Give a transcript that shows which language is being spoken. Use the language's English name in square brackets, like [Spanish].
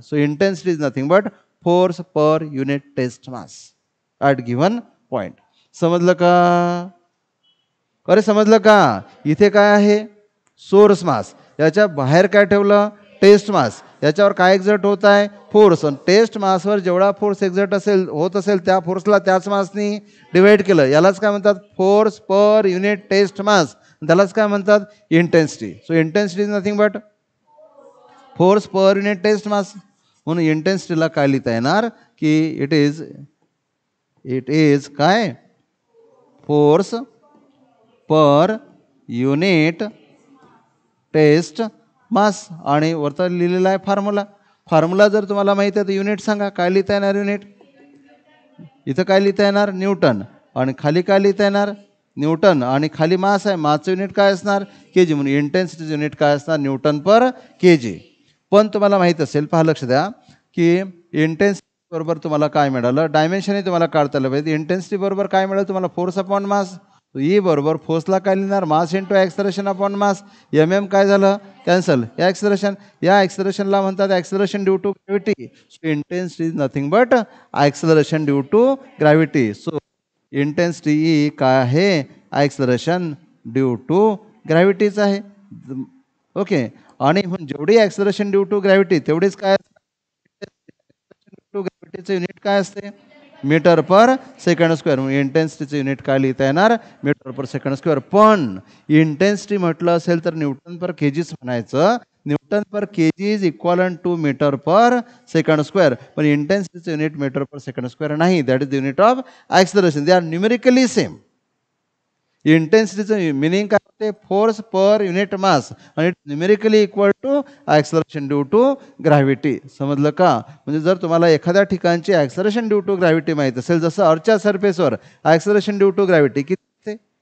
[English] So intensity is nothing but force per unit test mass at given point. [Marathi] समजलं का? अरे समजलं का? इथे काय आहे? सोर्स मास. याच्या बाहेर काय ठेवलं? टेस्ट मास. याच्यावर काय एक्झर्ट होत आहे? फोर्स. आणि टेस्ट मासवर जेवढा फोर्स एक्झर्ट होत असेल त्या फोर्सला त्याच मासनी डिवाइड केलं. यालाच काय म्हणतात? [English] Force per unit test mass. [Marathi] त्यालाच काय म्हणतात? [English] Intensity. So intensity is nothing but force per unit test mass. [Marathi] म्हणून इंटेन्सिटीला काय लिहिता येणार? की [English] it is [Marathi] काय? [English] Force per unit test mass. [Marathi] आणि वरता लिहिलेला आहे फॉर्म्युला. जर तुम्हाला माहिती आहे तर युनिट सांगा. काय लिहिता येणार? युनिट. इथं काय लिहिता येणार? न्यूटन. आणि खाली काय लिहिता येणार? न्यूटन. आणि खाली मास आहे. मासचं युनिट काय असणार? kg. म्हणून इंटेन्सिटीचं युनिट काय असणार? न्यूटन पर kg. पण तुम्हाला माहीत असेल, पहा लक्ष द्या, की इंटेन्सिटी बरोबर तुम्हाला काय मिळालं? डायमेन्शनही तुम्हाला काढता आलं पाहिजे. इंटेन्सिटी बरोबर काय मिळालं तुम्हाला? Force upon mass. ई बरोबर फोर्सला काय लिहिणार? [English] Mass into acceleration upon mass. [Marathi] M काय झालं? कॅन्सल. या ॲक्सलरेशनला म्हणतात acceleration due to gravity. [English] So intensity is nothing but acceleration due to gravity. [Marathi] So intensity E काय आहे? ॲक्सलरेशन ड्यू टू ग्रॅव्हिटीच आहे. ओके. आणि जेवढी ॲक्सलरेशन ड्यू टू ग्रॅव्हिटी तेवढीच काय? ग्रॅव्हिटीचं युनिट काय असते? मीटर पर सेकंड स्क्वेअर. म्हणून इंटेन्सिटीचं युनिट काय लिहिता येणार? मीटर पर सेकंड स्क्वेअर. पण इंटेन्सिटी म्हटलं असेल तर न्यूटन पर केजीच म्हणायचं. [English] Newton per KG is equal to metre per second square. [Marathi] पण इंटेन्सिटीचं युनिट मीटर पर सेकंड स्क्वेअर नाही. [English] That is the unit of acceleration. They are numerically same. [Marathi] इंटेन्सिटीचं meaning काय होते? [English] Force per unit mass. आणि numerically equal to acceleration due to gravity. [Marathi] समजलं का? म्हणजे जर तुम्हाला एखाद्या ठिकाणची ॲक्सलरेशन ड्यू टू ग्रॅव्हिटी माहीत असेल, जसं अर्थच्या सरफेसवर ॲक्सलरेशन ड्यू टू ग्रॅव्हिटी किती असते?